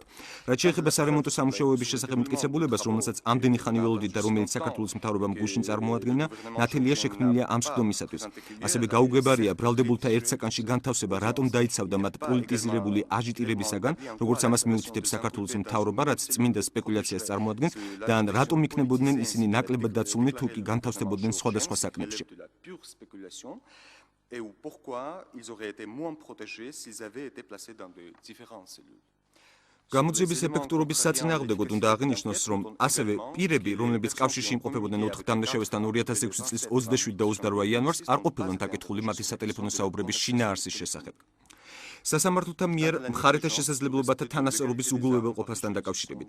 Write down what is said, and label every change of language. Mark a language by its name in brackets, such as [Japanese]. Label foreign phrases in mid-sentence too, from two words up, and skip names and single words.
[Georgian] რაც შეეხება სარემონტო სამუშაოების შესახებ მტკიცებულებას, რომელსაც ამდენი ხანი ველოდით და რომელიც საქართველოს მთავრობამ გუშინ წარმოადგენა, ნათელია შექმნილია ამ სხდომისათვის. ასევე გაუგებარია ბრალდებულთა ერთ საკანში განთავსება რატომ დაიცავდა მათ პოლიტიზირებული აჟიტირებისაგან, როგორც ამას მიუთითებს საქართველოს მთავრობა, რაც წმინდა სპეკულაციას წარმოადგენს და ან რატომ იქნებოდნენ ისინი ნაკლებად დაცულნი თუ კი განთავსდებოდნენ სხვადასხვა საკნებში. [French] Et ou pourquoi ils auraient été moins protégés s'ils avaient été placés dans de différentes cellules. [Georgian] გამოძიების ეფექტურობის საწინააღმდეგოდ უნდა აღინიშნოს, რომ ასევე პირები, რომლებიც კავშირში იმყოფებოდნენ 4 დამნაშავესთან 2006 წლის 27 და 28 იანვარს, არ ყოფილან დაკითხული მათი სატელეფონო საუბრების შინაარსის შესახებ. სასამართლოთა მიერ მხარეთა შესაძლებლობათა თანასწორობის უგულებელყოფასთან დაკავშირებით.